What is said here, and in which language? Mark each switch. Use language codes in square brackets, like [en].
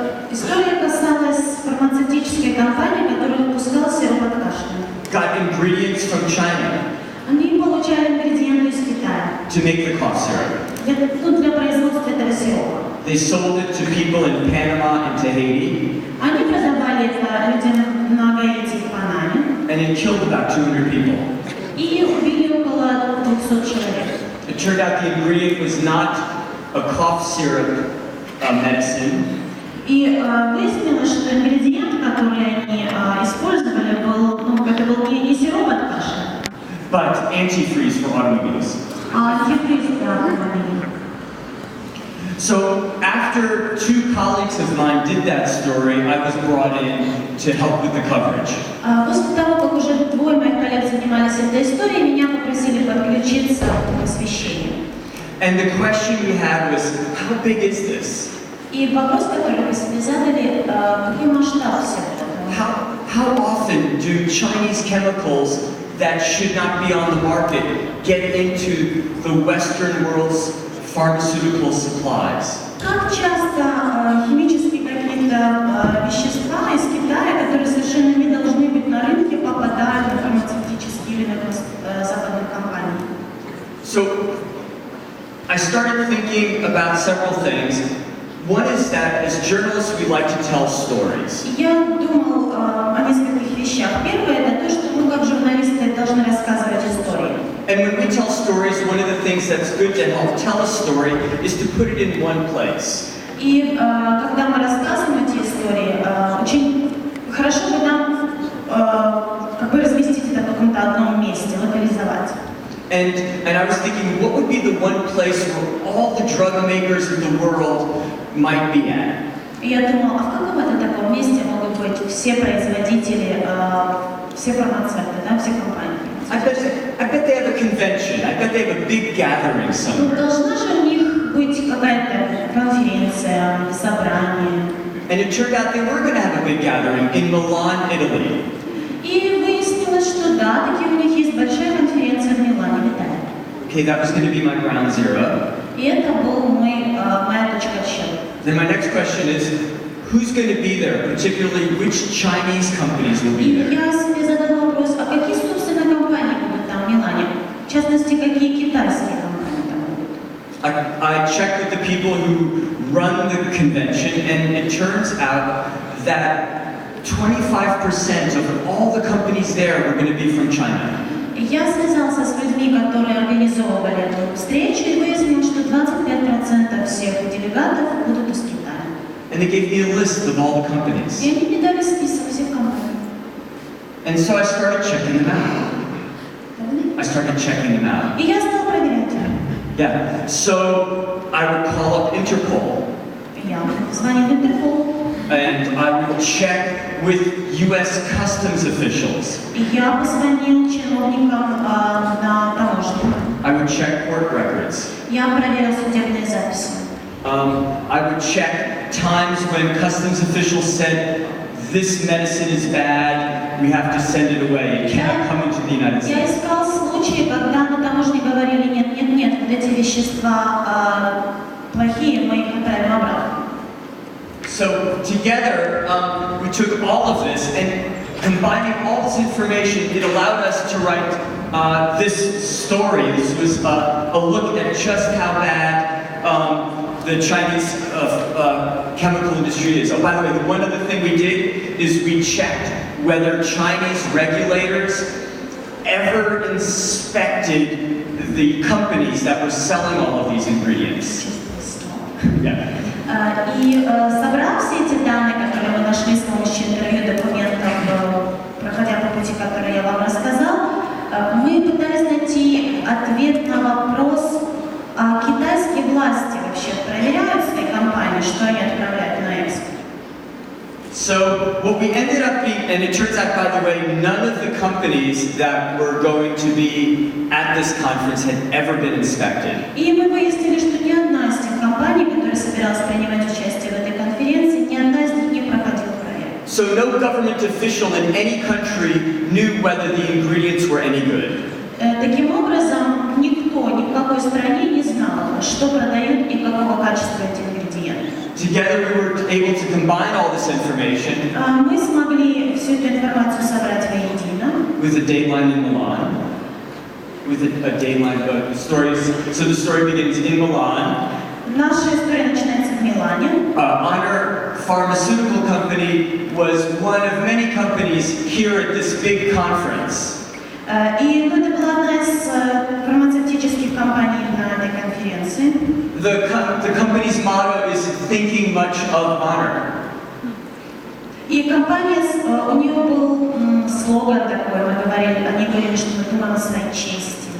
[ru] История касалась фармацевтической компании, которая выпускала сироп от кашля. [en] got ingredients from China [ru] Они получали ингредиенты из Китая [en] to make the cough syrup. [ru] для производства этого сиропа. [en] They sold it to people in Panama and Tahiti, [ru] Они продавали это людям на Гаити и Панаме [en] and it killed about 200 people. [ru] и убили около 200 человек. [en] It turned out the ingredient was not a cough syrup medicine, [ru] И выяснилось, что ингредиент, который они использовали, это был не сироп от кашля, [en] but antifreeze for automobiles. [ru] а антифриз для автомобилей. [en] So after 2 colleagues of mine did that story, I was brought in to help with the coverage. [ru] После того, как уже 2 моих коллег занимались этой историей, меня попросили подключиться к освещению. [en] And the question we had was, how big is this? [ru] И вопрос, который вы себе задали, какой масштаб всего этого? [en] How often do Chinese chemicals that should not be on the market get into the Western world's pharmaceutical supplies? [ru] Как часто химические какие-то вещества из Китая, которые совершенно не должны быть на рынке, попадают в фармацевтические или на западных компаний? [en] So I started thinking about several things. One is that as journalists we like to tell stories. [ru] Я думал о нескольких вещах. Первое это то, что мы как журналисты должны рассказывать истории. [en] And when we tell stories, one of the things that's good to help tell a story is to put it in one place. [ru] И когда мы рассказываем эти истории, очень хорошо бы нам как бы разместить это в каком-то одном месте, локализовать. [en] And I was thinking, what would be the one place where all the drug makers in the world might be at? [ru] И я думала, а в каком это таком месте могут быть все производители, все фармацевты, да, все компании? [en] I bet they have a convention. I bet they have a big gathering somewhere. [ru] Ну, должна же у них быть какая-то конференция, собрание. [en] And it turned out they were going to have a big gathering in Milan, Italy. [ru] И выяснилось, что да, таки у них есть большая конференция в Милане, в Италии. [en] Okay, that was going to be my ground zero. [ru] И это был моя точка отсчета. [en] Then my next question is, who's going to be there? Particularly, which Chinese companies will be there? [ru] И я себе задала вопрос, а какие, собственно, компании будут там в Милане? В частности, какие китайские компании там будут? [en] I checked with the people who run the convention, and it turns out that 25% of all the companies there were going to be from China. [ru] Я связался с людьми, которые организовывали эту встречу, и выяснил, что 25% всех делегатов будут из Китая. [en] And they gave me a list of all the companies. [ru] И они мне дали список всех компаний. [en] And so I started checking them out. [ru] И я стал проверять. [en] Yeah. So I would call up Interpol. [ru] Я звонил в Интерпол. [en] And I would check with U.S. customs officials. [ru] И я позвонил чиновникам на таможне. [en] I would check court records. [ru] Я проверил судебные записи. [en] I would check times when customs officials said, this medicine is bad, we have to send it away, it cannot come into the United [ru] Я [en] States. [ru] искал случаи, когда на таможне говорили, нет, вот эти вещества плохие, мы их отправим обратно. [en] So together, we took all of this and combining all this information, it allowed us to write this story. This was a look at just how bad the Chinese chemical industry is. Oh, by the way, one other thing we did is we checked whether Chinese regulators ever inspected the companies that were selling all of these ingredients. Yeah. [ru] И собрав все эти данные, которые мы нашли с помощью интервью, документов, проходя по пути, который я вам рассказал, мы пытались найти ответ на вопрос, а китайские власти вообще проверяют свои компании, что они отправляют на экспорт. [en] So what we ended up being, and it turns out, by the way, none of the companies that were going to be at this conference had ever been inspected. [ru] И мы выяснили, что ни одна из тех компаний, которая собиралась принимать участие в этой конференции, ни одна из них не проходила проверку. [en] So no government official in any country knew whether the ingredients were any good. [ru] Таким образом, никто ни в какой стране не знал, что продают и какого качества эти ингредиенты. [en] Together we were able to combine all this information. [ru] Мы смогли всю эту информацию собрать воедино. [en] With a dateline in Milan. With a dateline stories. So the story begins in Milan. [ru] Наша история начинается в Милане. [en] Honor Pharmaceutical Company was one of many companies here at this big conference. [ru] И это была одна из фармацевтических компаний на этой конференции. [en] The company's motto is thinking much of honor. [ru] И компания, у нее был слоган такой, они говорили, что мы думаем о своей чести.